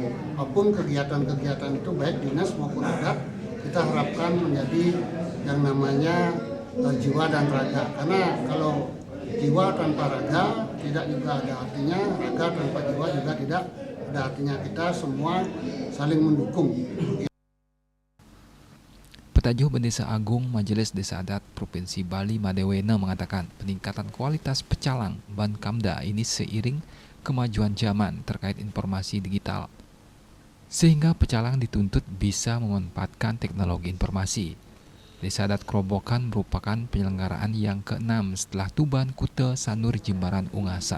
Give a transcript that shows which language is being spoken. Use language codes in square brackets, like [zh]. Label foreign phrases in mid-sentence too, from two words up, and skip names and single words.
[id] Apapun kegiatan-kegiatan itu baik dinas maupun adat, kita harapkan menjadi yang namanya jiwa dan raga. Karena kalau jiwa tanpa raga tidak juga ada artinya, raga tanpa jiwa juga tidak ada artinya. Kita semua saling mendukung. Petajuh Bendesa Agung Majelis Desa Adat Provinsi Bali Madewena mengatakan peningkatan kualitas pecalang Bankamda ini seiring kemajuan zaman terkait informasi digital. Sehingga pecalang dituntut bisa memanfaatkan teknologi informasi. Desa Adat Kerobokan merupakan penyelenggaraan yang ke-6 setelah Tuban, Kuta, Sanur, Jimbaran, Ungasan.